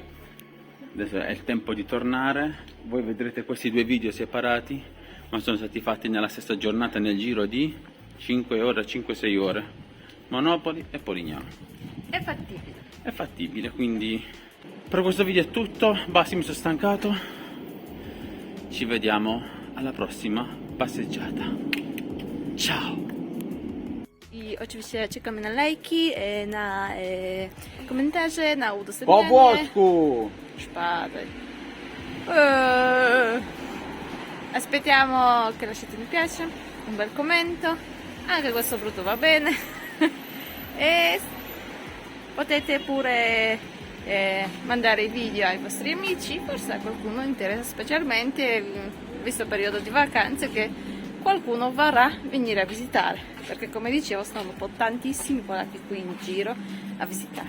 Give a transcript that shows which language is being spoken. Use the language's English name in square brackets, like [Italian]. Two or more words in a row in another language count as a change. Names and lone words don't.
[Italian] Adesso è il tempo di tornare. Voi vedrete questi due video separati, ma sono stati fatti nella stessa giornata, nel giro di 5 ore, 5-6 ore. Monopoli e Polignano. È fattibile. È fattibile, quindi per questo video è tutto. Basta, mi sono stancato. Ci vediamo alla prossima passeggiata. Ciao! [Polish] I oczywiście czekamy na lajki, na komentarze, na udostępnianie. włosku! Spadaj. [Italian] Aspettiamo che lasciate mi piace, un bel commento, anche questo brutto va bene. E potete pure mandare i video ai vostri amici, forse a qualcuno interessa specialmente, visto il periodo di vacanze, che qualcuno vorrà venire a visitare, perché come dicevo sono un po' tantissimi polacchi qui in giro a visitare.